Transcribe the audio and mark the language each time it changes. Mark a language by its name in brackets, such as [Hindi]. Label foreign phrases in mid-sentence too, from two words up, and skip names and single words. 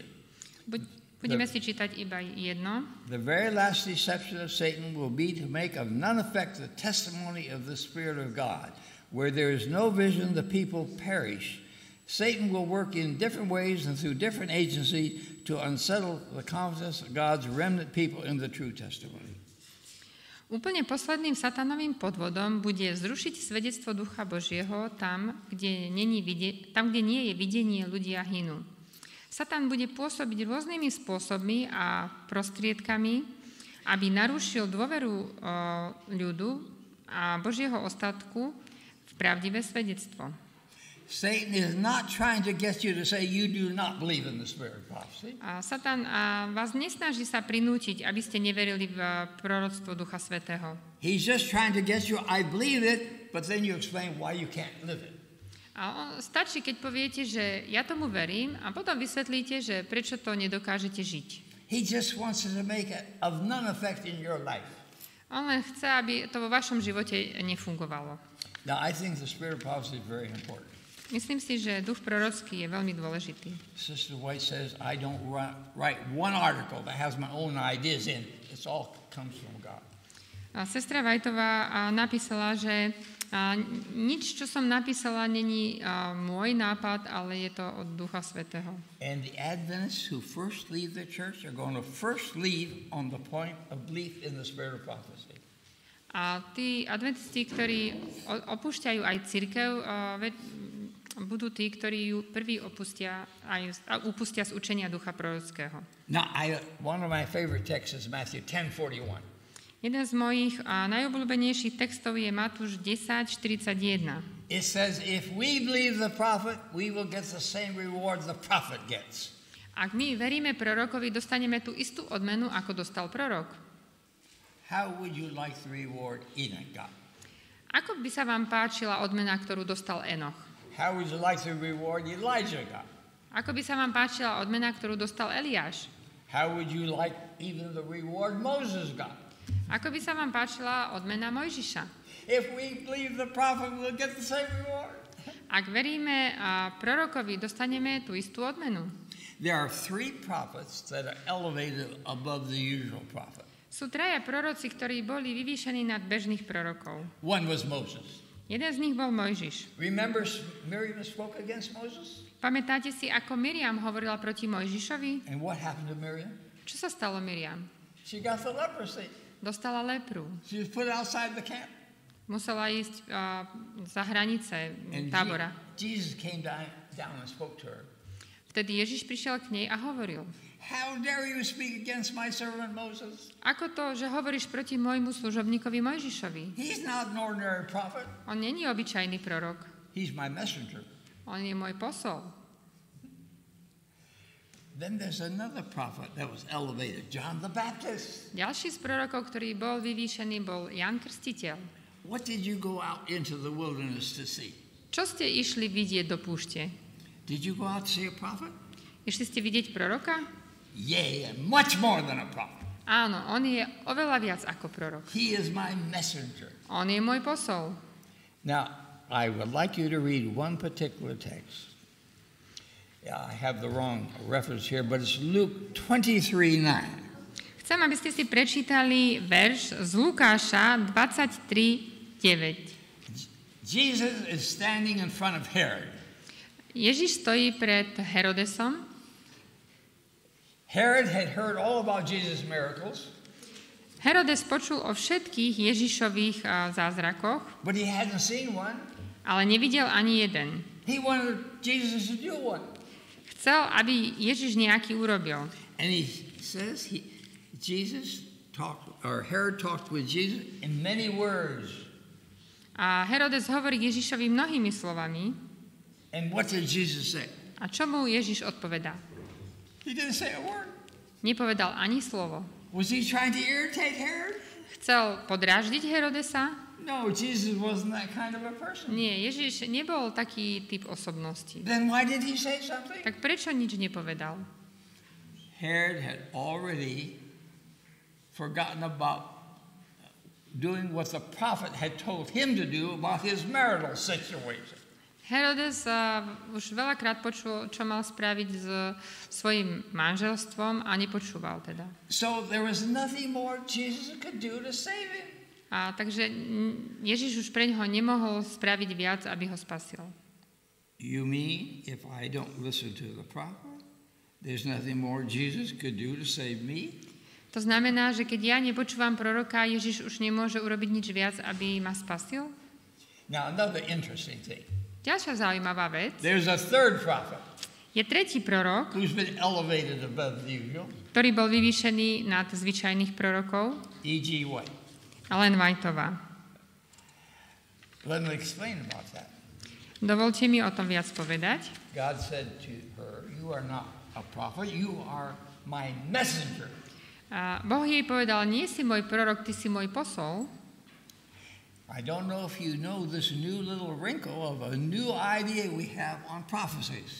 [Slovak] Budeme si čítať iba jedno. [English] The very last deception of Satan will be to make of none effect the testimony of the Spirit of God. Where there is no vision, the people perish. Satan will work in different ways and through different agencies to unsettle the confidence of God's remnant people in the true testimony. [Slovak] Úplne posledným satanovým podvodom bude zrušiť svedectvo Ducha Božieho tam, kde nie je videnie, ľudia hynú. Satan bude pôsobiť rôznymi spôsobmi a prostriedkami, aby narušil dôveru ľudu a Božieho ostatku v pravdivé svedectvo. [English] Satan is not trying to get you to say you do not believe in the spirit of prophecy. [Slovak] A Satan vás nesnaží sa prinútiť, aby ste neverili v proroctvo Ducha Svätého. [English] He's just trying to get you, I believe it, but then you explain why you can't live it. [Slovak] A stačí, keď poviete, že ja tomu verím a potom vysvetlíte, že prečo to nedokážete žiť. [English] He just wants to make it of none effect in your life. [Slovak] On len chce, aby to vo vašom živote nefungovalo. [English] Now I think the spirit of prophecy is very important. [Slovak] Myslím si, že duch prorocký je veľmi dôležitý. [English] Sister White says, I don't write one article that has my own ideas in. It all comes from God. [Slovak] A sestra Whiteová napísala, že nič, čo som napísala, není môj nápad, ale je to od Ducha Svätého. [English] And the Adventists who first leave the church are going to first leave on the point of belief in the spirit of prophecy. [Slovak] A tí adventisti, ktorí opúšťajú aj cirkev, budú tí, ktorí ju prvý upustia z učenia ducha prorockého. [English] Now, one of my favorite texts is Matthew 10:41. [Slovak] Jeden z mojich najobľúbenejších textov je Matúš 10:41. [English] It says, if we believe the prophet, we will get the same reward the prophet gets. [Slovak] Ak my veríme prorokovi, dostaneme tú istú odmenu, ako dostal prorok. [English] How would you like the reward Enoch got? [Slovak] Ako by sa vám páčila odmena, ktorú dostal Enoch? [English] How would you like the reward Elijah got? [Slovak] Ako by sa vám páčila odmena, ktorú dostal Eliáš? [English] How would you like even the reward Moses got? [Slovak] Ako by sa vám páčila odmena Mojžiša? [English] If we believe the prophet, we'll get the same reward. [Slovak] Ak veríme prorokovi, dostaneme tú istú odmenu. [English] There are 3 prophets that are elevated above the usual prophet. [Slovak] Sú traja proroci, ktorí boli vyvýšení nad bežných prorokov. [English] One was Moses. [Slovak] Jeden z nich bol Mojžiš. [English] Remember Miriam spoke against Moses? [Slovak] Pamätáte si, ako Miriam hovorila proti Mojžišovi? [English] And what happened to Miriam? [Slovak] Čo sa stalo Miriam? [English] She got the leprosy. [Slovak] Dostala lepru. [English] She was put outside the camp. [Slovak] Musela ísť za hranice tábora. [English] Jesus came down and spoke to her. [Slovak] Vtedy Ježiš prišiel k nej a hovoril. [English] How dare you speak against my servant Moses? [Slovak] Ako to, že hovoríš proti môjmu služobníkovi Mojžišovi? [English] He's not an ordinary prophet. [Slovak] On není obyčajný prorok. [English] He's my messenger. [Slovak] On je môj posol. [English] Then there's another prophet that was elevated, John the Baptist. [Slovak] Ďalší z prorokov, ktorý bol vyvýšený, bol Ján Krstiteľ. [English] What did you go out into the wilderness to see? [Slovak] Čo ste išli vidieť do púšte? [English] Did you go out to see a prophet? [Slovak] Išli ste vidieť proroka? [English] Yea, and much more than a prophet. [Slovak] Áno, on je oveľa viac ako prorok. [English] He is my messenger. [Slovak] On je môj posol. [English] Now, I would like you to read one particular text. Yeah, I have the wrong reference here, but it's Luke 23:9. [Slovak] Chcem, aby ste si prečítali verš z Lukáša 23:9. [English] Jesus is standing in front of Herod. [Slovak] Ježiš stojí pred Herodesom. [English] Herod had heard all about Jesus' miracles. [Slovak] Herodes počul o všetkých Ježišových zázrakoch, [English] but he hadn't seen one. [Slovak] Ale nevidel ani jeden. [English] He wanted Jesus to do one. [Slovak] Chcel, aby Ježiš nejaký urobil. [English] And he says Herod talked with Jesus in many words. [Slovak] A Herodes hovorí k Ježišovi mnohými slovami. [English] And what did Jesus say? [Slovak] A čo mu Ježiš odpovedá? [English] He didn't say a word. [Slovak] Nepovedal ani slovo. [English] Was he trying to irritate Herod? [Slovak] Chcel podráždiť Herodesa? [English] No, Jesus wasn't that kind of a person. [Slovak] Nie, Ježiš nebol taký typ osobnosti. [English] Then why did he say something? [Slovak] Tak prečo nič nepovedal? [English] Herod had already forgotten about doing what the prophet had told him to do about his marital situation. [Slovak] Herodes už veľakrát počul, čo mal spraviť s svojím manželstvom a nepočúval teda. [English] So there was nothing more Jesus could do to save him. [Slovak] A takže Ježiš už pre ňoho nemohol spraviť viac, aby ho spasil. [English] You mean if I don't listen to the prophet, there's nothing more Jesus could do to save me? [Slovak] To znamená, že keď ja nepočúvam proroka, Ježiš už nemôže urobiť nič viac, aby ma spasil? [English] Now another interesting thing. [Slovak] Ďalšia zaujímavá vec. [English] There's a third prophet. [Slovak] Je tretí prorok, [English] who's been elevated above the usual. [Slovak] Ktorý bol vyvýšený nad zvyčajných prorokov. [English] E.G. White. [Slovak] Ellen Whiteová. [English] Let me explain about that. [Slovak] Dovolte mi o tom viac povedať. [English] God said to her, "You are not a prophet, you are my messenger." [Slovak] A Boh jej povedal, nie si môj prorok, ty si môj posol. [English] I don't know if you know this new little wrinkle of a new idea we have on prophecies.